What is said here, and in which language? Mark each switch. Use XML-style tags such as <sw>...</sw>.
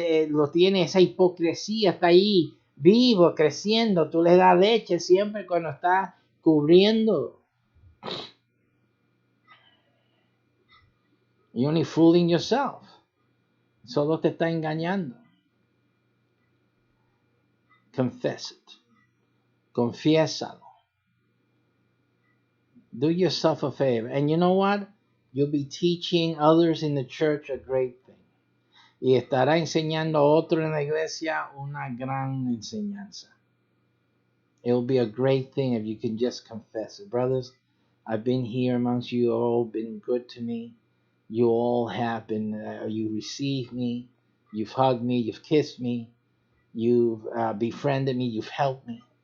<es>Lo tiene, esa hipocresía está ahí vivo, creciendo. Tú le das leche siempre cuando estás cubriendo.</es> <en>You're only fooling yourself.</en> <es>Solo te está engañando.</es> <en>Confess it.</en> <es>Confiésalo.</es> <en>Do yourself a favor. And you know what? You'll be teaching others in the church a great thing.</en> <es>Y estará enseñando a otro en la iglesia una gran enseñanza.</es> <en>It'll be a great thing if you can just confess it. Brothers, I've been here amongst you all, been good to me. You all have been, you received me, you've hugged me, you've kissed me, you've befriended me, you've helped me.</en>